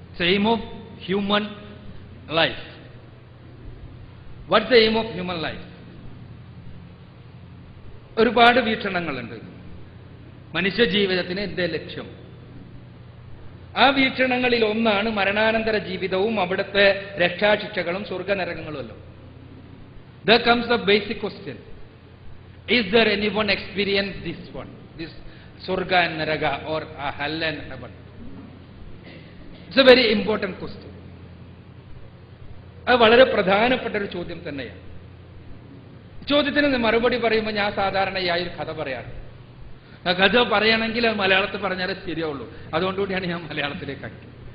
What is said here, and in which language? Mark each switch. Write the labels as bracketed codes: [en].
[en] Aim of human life. What's the aim of human life? [ml] ഒരുപാട് വീക്ഷണങ്ങളുണ്ട്. മനുഷ്യ ജീവിതത്തിന് എന്തേ ലക്ഷ്യം? ആ വീക്ഷണങ്ങളിൽ ഒന്നാണ് മരണാനന്തര ജീവിതവും അവിടുത്തെ രക്ഷാശിക്ഷകളും സ്വർഗനരകങ്ങളുമല്ലോ. [en] There comes the basic question. Is there anyone experience this one? This Surga and Naraga or Hell and Heaven? It's a very important question. [ml] അത് വളരെ പ്രധാനപ്പെട്ട ഒരു ചോദ്യം തന്നെയാണ്. ചോദ്യത്തിന് മറുപടി പറയുമ്പോൾ ഞാൻ സാധാരണയായി ഒരു കഥ പറയാറ്. ആ കഥ പറയണമെങ്കിൽ അത് മലയാളത്തിൽ പറഞ്ഞാലേ ശരിയാവുള്ളൂ. അതുകൊണ്ടുകൂടിയാണ് ഞാൻ മലയാളത്തിലേക്ക് ആക്കിയത്.